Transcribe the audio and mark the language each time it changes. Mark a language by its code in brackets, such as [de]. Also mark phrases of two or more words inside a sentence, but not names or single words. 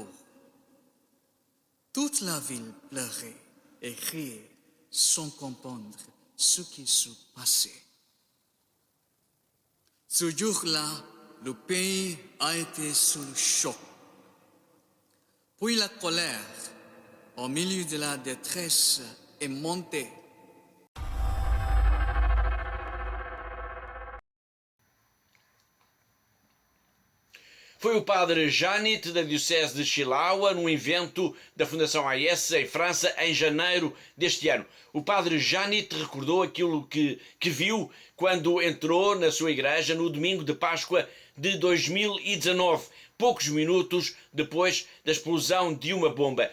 [fr] Toute la ville pleurait et criait sans comprendre ce qui se passait. Ce jour-là, le pays a été sous le choc. Puis la colère, au milieu de la détresse, est montée. [pt] Foi o padre Janit, da diocese de Chilaua, num evento da Fundação AIS em França, em janeiro deste ano. O padre Janit recordou aquilo que viu quando entrou na sua igreja no domingo de Páscoa de 2019, poucos minutos depois da explosão de uma bomba.